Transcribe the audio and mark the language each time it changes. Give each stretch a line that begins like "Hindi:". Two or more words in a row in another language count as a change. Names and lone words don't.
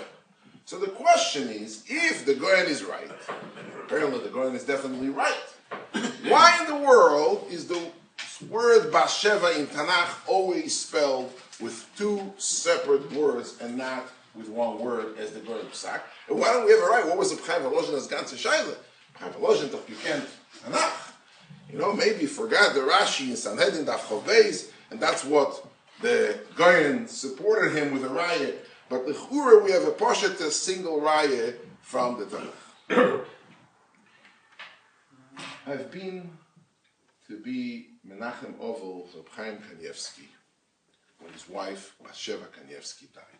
English: So the question is, if the Goyen is right, apparently the Goyen is definitely right, why in the world is the word Bathsheba in Tanakh always spelled with 2 separate words and not with 1 word as the Goyen Psak? And why don't we have it right? What was the B'chaim Valozhin
Yiddish: as ganze Shaila? B'chaim Valozhin toch gekent Tanakh.
English: Maybe you forgot the Rashi in Sanhedrin Daf Chof Beis, and that's what the Goyen supported him with a raya. But the Chura, we have a poshet, a single raya from the Tanakh. I've been to be
Hebrew: Menachem Oval
English: of Chaim Kanievsky when his wife Bathsheba Kanievsky died.